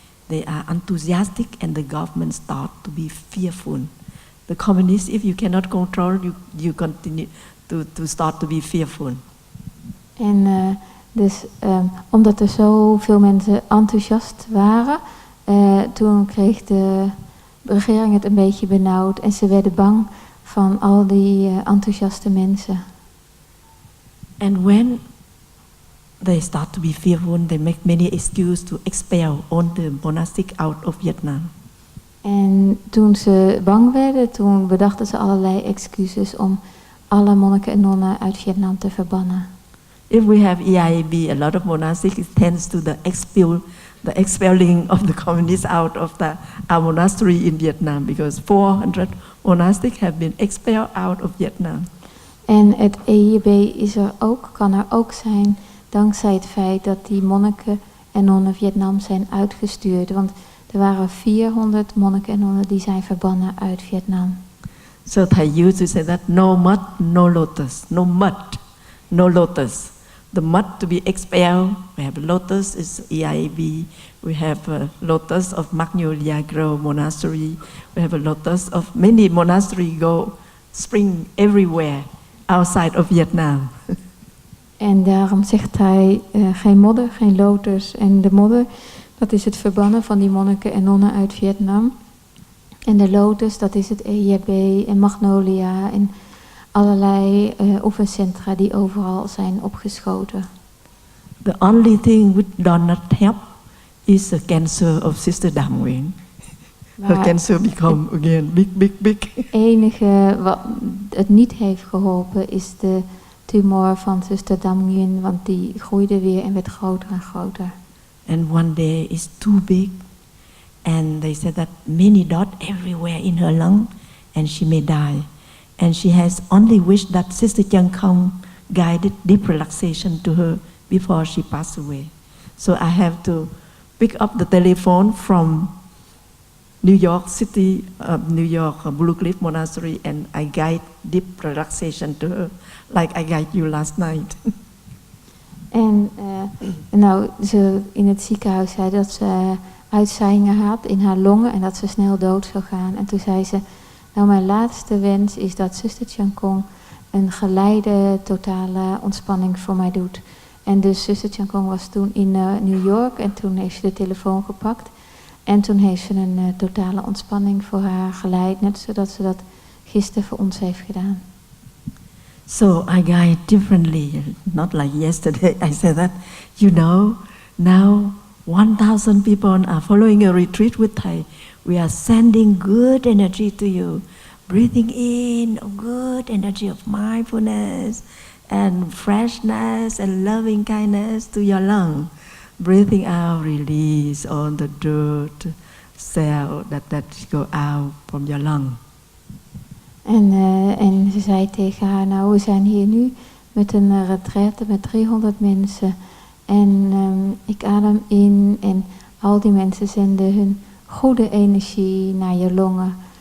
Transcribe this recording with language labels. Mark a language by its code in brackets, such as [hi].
[en] they are enthusiastic and the government start to be fearful. The communists, if you cannot control, you continue to start to be fearful. [nl] En dus omdat er zoveel mensen enthousiast waren, toen kreeg de regering het een beetje benauwd en ze werden bang van al die enthousiaste mensen. [en] And when they start to be fearful, they make many excuses to expel all the monastics out of Vietnam. [nl] En toen ze bang werden, toen bedachten ze allerlei excuses om alle monniken en nonnen uit Vietnam te verbannen. [en] If we have EIAB, a lot of monastics, it tends to the expelling of the communists out of our monastery in Vietnam, because 400 monastics have been expelled out of Vietnam. [nl] En het EIAB kan er ook zijn dankzij het feit dat die monniken en nonnen Vietnam zijn uitgestuurd. Want er waren 400 monniken en nonnen die zijn verbannen uit Vietnam. [en] So Thai used to say that no mud, no lotus, no mud, no lotus. The mud to be expelled, we have lotus, is EIAB. We have a lotus of Magnolia Grove Monastery. We have a lotus of many monasteries go spring everywhere outside of Vietnam. [nl] En daarom zegt hij geen modder, geen lotus. En de modder, dat is het verbannen van die monniken en nonnen uit Vietnam. En de lotus, dat is het EIAB en Magnolia en allerlei oefencentra die overal zijn opgeschoten. [en] The only thing which does not help is the cancer of Sister Dam Nguyen. Her cancer become again big. [nl] Het enige wat het niet heeft geholpen is de tumor van Zuster Dam Nguyen, want die groeide weer en werd groter en groter. [en] And one day it's too big, and they said that many dots everywhere in her lung, and she may die. And she has only wished that Sister Chân Không guided deep relaxation to her before she passed away. So I have to pick up the telephone from New York City, New York Blue Cliff Monastery, and I guide deep relaxation to her, like I guide you last night. [nl] En ze in het ziekenhuis zei dat ze uitzaaiingen had in haar longen en dat ze snel dood zou gaan. En toen zei ze, nou mijn laatste wens is dat zuster Chân Không een geleide totale ontspanning voor mij doet. En dus zuster Chân Không was toen in New York en toen heeft ze de telefoon gepakt. En toen heeft ze een totale ontspanning voor haar geleid, net zodat ze dat gisteren voor ons heeft gedaan. [en] So I guide differently, not like yesterday. I said that, you know, now 1,000 people are following a retreat with Thai. We are sending good energy to you, breathing in good energy of mindfulness and freshness and loving kindness to your lung. Breathing out, release all the dirt, cell that go out from your lung. [nl] En ze zei tegen haar, nou we zijn hier nu met een retraite met 300 mensen. En ik adem in en al die mensen zenden hun goede energie naar je longen.